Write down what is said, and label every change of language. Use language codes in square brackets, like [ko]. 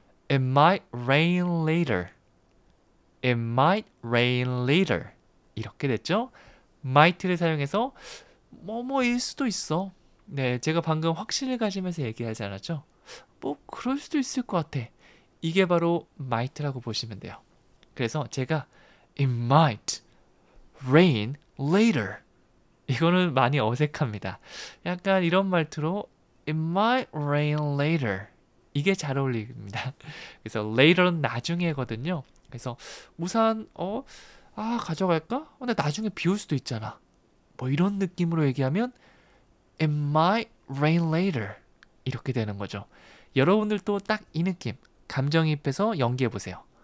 [en] It might rain later. It might rain later. [ko] 이렇게 됐죠? might를 사용해서 뭐뭐일 수도 있어. 네, 제가 방금 확신을 가지면서 얘기하지 않았죠? 뭐 그럴 수도 있을 것 같아. 이게 바로 might라고 보시면 돼요. 그래서 제가 [en] It might rain later. [ko] 이거는 많이 어색합니다. 약간 이런 말투로 [en] It might rain later. [ko] 이게 잘 어울립니다. 그래서 later는 나중에거든요. 그래서 우산 가져갈까? 근데 나중에 비 올 수도 있잖아. 뭐 이런 느낌으로 얘기하면 [en] It might rain later. [ko] 이렇게 되는 거죠. 여러분들도 딱 이 느낌 감정이입해서 연기해 보세요.